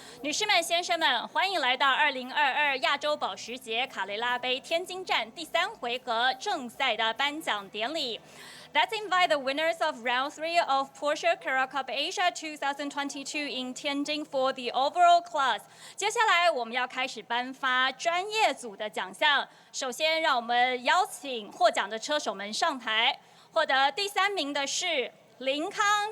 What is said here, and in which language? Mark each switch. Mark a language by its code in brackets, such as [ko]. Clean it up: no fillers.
[zh] 女士们、先生们，欢迎来到2022亚洲保时捷卡雷拉杯天津站第3回合正赛的颁奖典礼。 [en] Let's invite the winners of round 3 of Porsche Carrera Cup Asia 2022 in Tianjin for the overall class. [zh] 接下来我们要开始颁发专业组的奖项。首先，让我们邀请获奖的车手们上台。获得第3名的是林康。